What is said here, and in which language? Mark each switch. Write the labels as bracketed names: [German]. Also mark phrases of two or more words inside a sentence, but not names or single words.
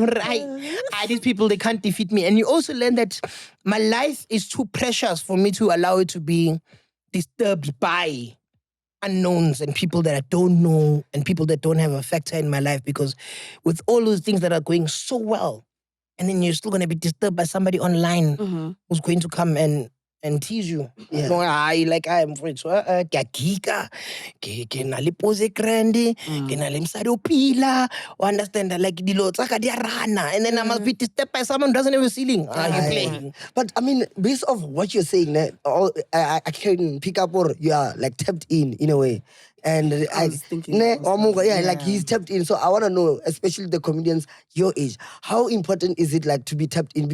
[English] These people, they can't defeat me. And you also learn that my life is too precious for me to allow it to be disturbed by unknowns and people that I don't know and people that don't have a factor in my life, because with all those things that are going so well, and then you're still going to be disturbed by somebody online who's going to come and tease you. Yeah. No, like I am afraid. So, understand like [Tswana] dilo tsaka di rana, [English] and then I must be disturbed by someone who doesn't have a ceiling. You're playing. But I mean, based off what you're saying, I can pick up or you are like tapped in a way. And I was thinking, like he's tapped in. So I want to know, especially the comedians your age, how important is it like to be tapped in?